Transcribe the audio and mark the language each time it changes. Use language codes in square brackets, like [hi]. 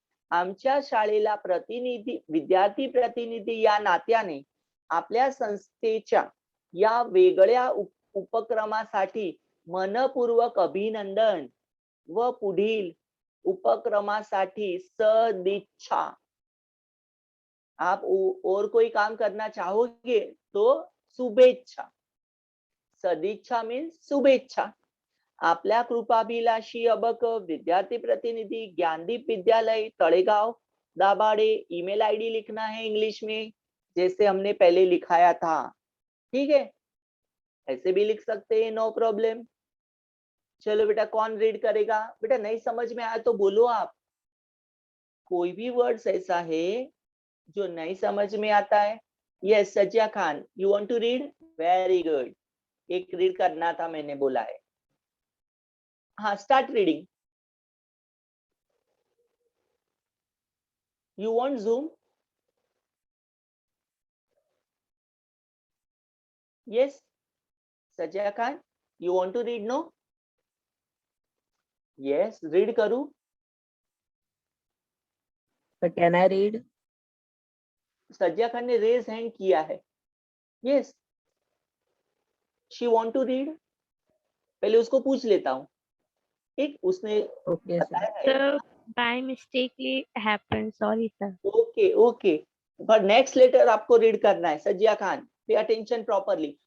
[mr] आमच्या शाळेला विद्यार्थी प्रतिनिधी या नात्याने आपल्या संस्थेच्या या वेगळ्या उपक्रमासाठी मनपूर्वक अभिनंदन व पुढील उपक्रमासाठी सदिच्छा. [hi] आप और कोई काम करना चाहोगे तो शुभेच्छा. [mr] सदिच्छा मीन्स शुभेच्छा. आपल्या कृपाभिलाषी अबक विद्यार्थी प्रतिनिधि ज्ञानदीप विद्यालय तड़ेगांव दाभाडे. [hi] ईमेल आईडी लिखना है इंग्लिश में जैसे हमने पहले लिखाया था. ठीक है, ऐसे भी लिख सकते हैं, नो प्रॉब्लम. चलो बेटा, कौन रीड करेगा? बेटा नहीं समझ में आया तो बोलो आप. कोई भी वर्ड्स ऐसा है जो नहीं समझ में आता है. [en] Yes Sajiya Khan, you want to read? Very good. [hi] एक रीड करना था, मैंने बोला है. [en] हाँ, start reading. You want Zoom? Yes, Sajja Khan, you want to read? No? Yes, read करूं? So can I read? [hi] सज्जा खान ने रेज हैंड किया है. [en] Yes, she want to read. [hi] पहले उसको पूछ लेता हूँ. ठीक, उसने [en] Okay, sir. [hi] बताया है. [en] Sir, by mistakenly happened. Sorry, sir. [hi] Okay okay, पर नेक्स्ट लेटर आपको रीड करना है. [en] Sajja Khan, pay attention properly.